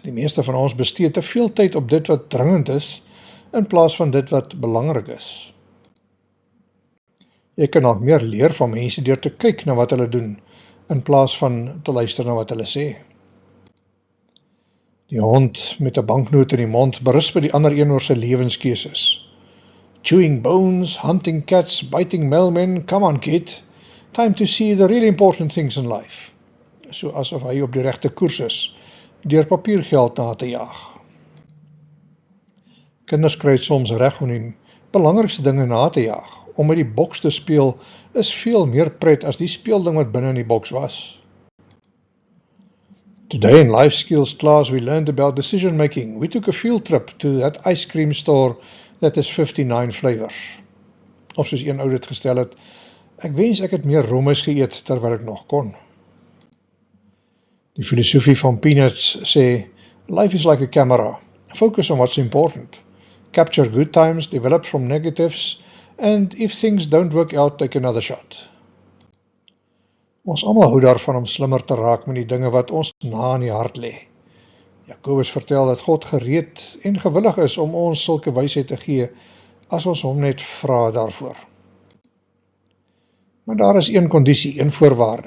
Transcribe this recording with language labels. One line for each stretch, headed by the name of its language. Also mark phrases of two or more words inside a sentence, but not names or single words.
Afrikaans: Die meeste van ons bestee te veel tyd op dit wat dringend is, in plaas van dit wat belangrik is. Jy kan nog meer leer van mense deur te kyk na wat hulle doen, in plaas van te luister na wat hulle sê. Die hond met 'n banknoot in die mond berus by die ander een oor sy lewenskeuses.
English: Chewing bones, hunting cats, biting mailmen, come on kid, time to see the really important things in life.
Afrikaans: So asof hy op die regte koers is, deur papiergeld na te jaag. Kinders kry soms reg om die belangrikste dinge na te jaag. Om met die boks te speel is veel meer pret as die speelding wat binne in die boks was.
English: Today in life skills class we learned about decision making. We took a field trip to that ice cream store that is 59 flavors.
Afrikaans: Of soos een ou dit gestel het, ek wens ek het meer rommes geëet terwyl ek nog kon. Die filosofie van Peanuts sê,
English: life is like a camera. Focus on what's important. Capture good times, develop from negatives, and if things don't work out, take another shot.
Afrikaans: Ons almal hou daarvan om slimmer te raak met die dinge wat ons na in die hart lê. Jakobus vertel dat God gereed en gewillig is om ons sulke wysheid te gee, as ons hom net vra daarvoor. Maar daar is een kondisie, een voorwaarde.